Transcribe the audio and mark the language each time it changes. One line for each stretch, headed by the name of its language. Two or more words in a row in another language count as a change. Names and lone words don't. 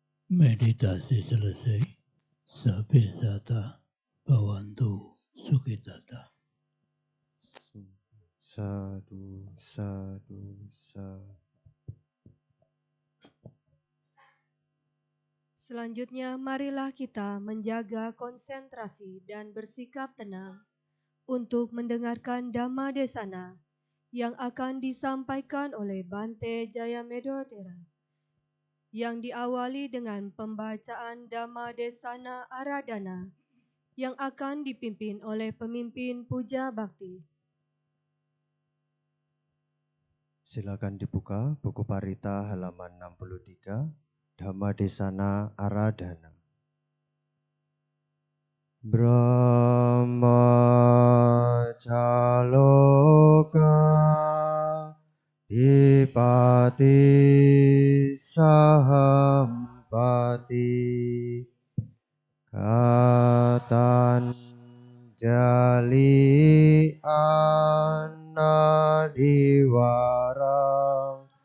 Indonesian: Meditasi selesai.
Pali: Sabe sata bawantu sukitata. Sadu, sadu, sadu.
Indonesian: Selanjutnya, marilah kita menjaga konsentrasi dan bersikap tenang untuk mendengarkan Dhamma Desana yang akan disampaikan oleh Bante Jayamedotera, yang diawali dengan pembacaan Dhamma Desana Aradhana yang akan dipimpin oleh pemimpin Puja Bakti. Silakan dibuka buku Parita halaman 63, Dhamma Desana Aradhana.
Pali: Brahmacaloka Dipati Sahampati Katanjali Anadiwarang